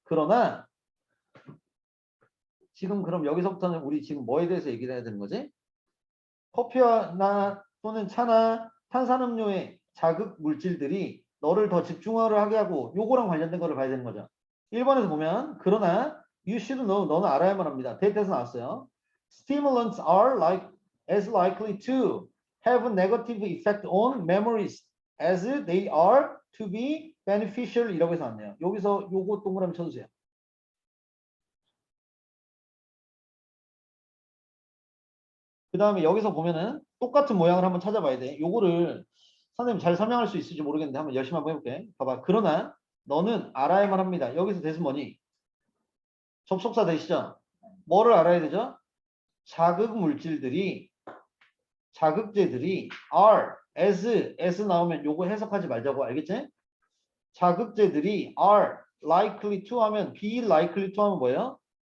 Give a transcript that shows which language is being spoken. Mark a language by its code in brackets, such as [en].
[ko] 그러나 지금 그럼 여기서부터는 우리 지금 뭐에 대해서 얘기를 해야 되는 거지? 커피나 또는 차나 탄산음료의 자극 물질들이 너를 더 집중을 하게 하고 요거랑 관련된 거를 봐야 되는 거죠. 1번에서 보면 그러나 [en] you should know [ko] 너는 알아야만 합니다. 데이터에서 나왔어요. [en] Stimulants are as likely to have a negative effect on memories as they are to be beneficial [ko] 이라고 해서 나왔네요. 여기서 요거 동그라미 쳐주세요. 그 다음에 여기서 보면은 똑같은 모양을 한번 찾아봐야 돼. 요거를 선생님 잘 설명할 수 있을지 모르겠는데 한번 열심히 한번 해볼게. 봐봐. 그러나 너는 알아야만 합니다. 여기서 대신 뭐니? 접속사 되시죠? 뭐를 알아야 되죠? 자극 물질들이 자극제들이 are, as 나오면 요거 해석하지 말자고 알겠지? 자극제들이 [en] are likely to [ko] 하면 [en] be likely to [ko] 하면 뭐예요?